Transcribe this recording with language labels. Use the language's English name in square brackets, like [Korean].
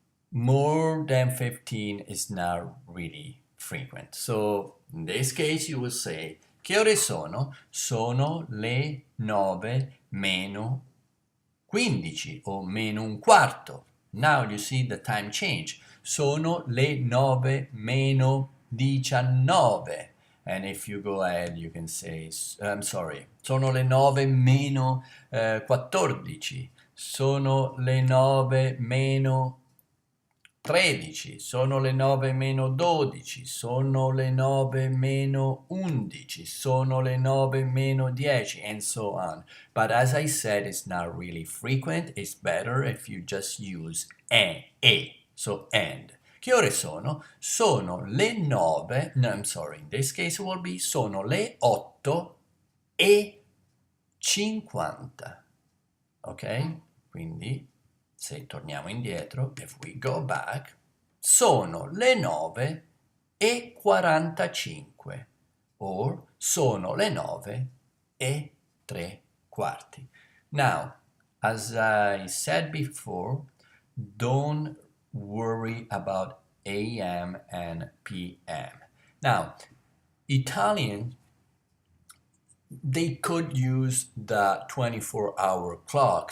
[English] More than 15 is not really frequent. So in this case you will say [Italian] che ore sono? Sono le 9 meno 15 o meno un quarto. [English] Now you see the time change. [Italian] Sono le 9 meno 19. [English] And if you go ahead, you can say, I'm sorry, [Italian] sono le 9 meno 14. Sono le 9 meno 13, sono le 9 meno 12, sono le 9 meno 11, sono le 9 meno 10, [English] and so on. But as I said, it's not really frequent. It's better if you just use e. So and. [Italian] Che ore sono? Sono le 9, no, [English] I'm sorry, in this case it will be [Italian] sono le 8:50. [English] Ok? [Italian] Quindi se torniamo indietro, [English] if we go back, [Italian] sono le 9:45 or sono le 9:03. [English] Now, as I said before, don't worry about AM and PM. Now, Italian, they could use the 24-hour clock.